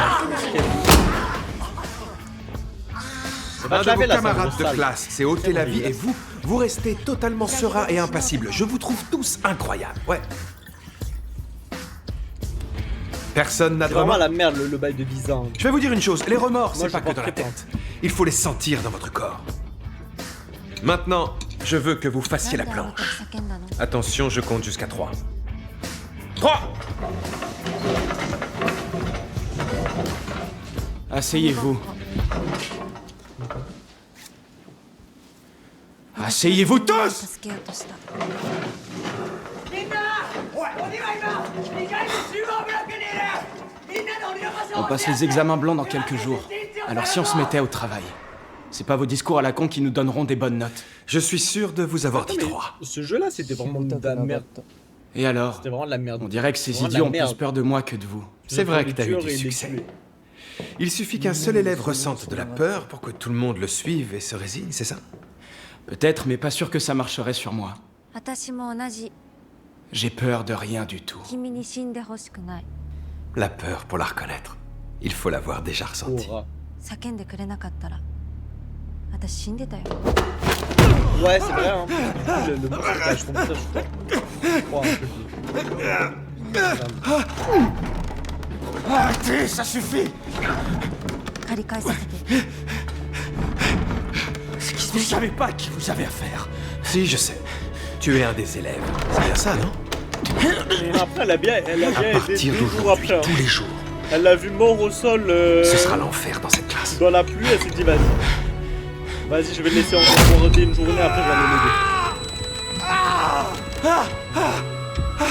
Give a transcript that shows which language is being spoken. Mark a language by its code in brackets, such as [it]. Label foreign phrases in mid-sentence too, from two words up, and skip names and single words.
[fr] Un de vos camarades de classe s'est ôté la vie et vous, vous restez totalement serein et impassible. Je vous trouve tous incroyables. Ouais. Personne n'a de Vraiment remords. la merde le bail de 10 ans. Je vais vous dire une chose, les remords, Moi, c'est je pas que porte dans la très tête. Il faut les sentir dans votre corps. Maintenant, je veux que vous fassiez la [ja] なんであの時 [fr] planche. [ja] 叫んだの [fr] Attention, je compte jusqu'à 3. 3! Asseyez-vous. Asseyez-vous tous! [ja] 助けようとした [fr] On passe les examens blancs dans quelques jours. Alors si on se mettait au travail, c'est pas vos discours à la con qui nous donneront des bonnes notes. Je suis sûr de vous avoir dit Mais 3. ce jeu là c'était vraiment de la merde. Et alors? C'était vraiment de la merde. On dirait que ces Vraiment de idiots la ont plus merde. peur de moi que de vous. C'est vrai que t'as eu tueur du et les succès. tuer. Il suffit qu'un seul élève ressente de la peur pour que tout le monde le suive et se résigne, c'est ça? Peut-être, mais pas sûr que ça marcherait sur moi. [ja] 私も同じ [fr] J'ai peur de rien du tout. [ja] 君に死んでほしくない [fr] La peur, pour la reconnaître, il faut l'avoir déjà ressentie. Aura. [ja] 叫んでくれなかったら私死んでたよ [fr] Ouais c'est vrai hein. Le pourcentage, je comprends ça, je crois un peu. Arrêtez, ça suffit! [ja] 借り返させて [fr] Vous savez pas à qui vous avez affaire. Si, je sais. Tu es un des élèves. C'est bien ça, non? Et après elle a bien À aidé partir 2 jours d'aujourd'hui, après. Hein. tous les jours, Elle l'a vu mort au sol ce sera l'enfer dans cette classe. dans la pluie, elle s'est dit vas-y. Vas-y je vais le laisser encore roder une journée après je vais aller l'aider.